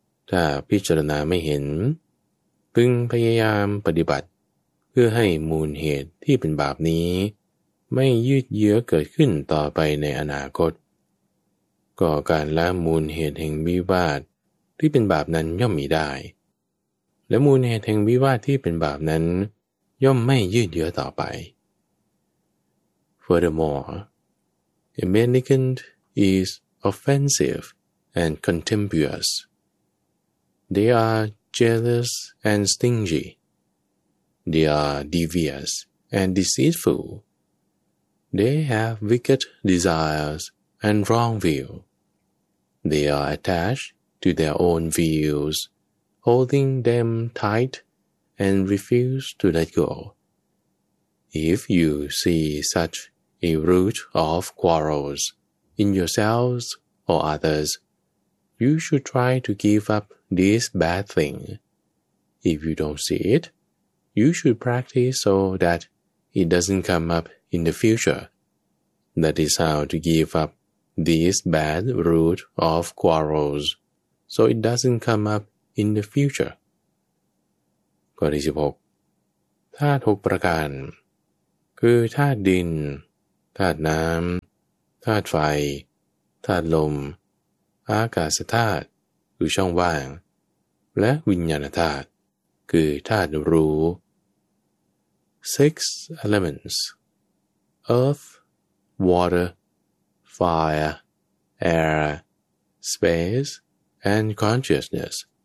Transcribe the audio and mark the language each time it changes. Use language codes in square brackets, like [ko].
[th] ถ้าพิจารณาไม่เห็นพึงพยายามปฏิบัติเพื่อให้มูลเหตุที่เป็นบาปนี้ไม่ยืดเยื้อเกิดขึ้นต่อไปในอนาคตก็การละมูลเหตุแห่งวิวาทที่เป็นบาปนั้นย่อมมีได้และมูลเหตุแห่งวิวาทที่เป็นบาปนั้นย่อมไม่ยืดเยื้อต่อไป [en] Furthermore, a mendicant is offensive and contemptuous. They are jealous and stingy. They are devious and deceitful. They have wicked desires and wrong view. They are attached to their own views, holding them tight and refuse to let go. If you see such a root of quarrels in yourselves or others, you should try to give up this bad thing. If you don't see it, you should practice so that it doesn't come upIn the future, that is how to give up this bad root of quarrels, so it doesn't come up in the future. [th] ข้อที่16ธาตุ6ประการคือธาตุดินธาตุน้ำธาตุไฟธาตุลมอากาศธาตุคือช่องว่างและวิญญาณธาตุคือธาตุรู้ [en] Six elementsEarth, water, fire, air, space, and consciousness.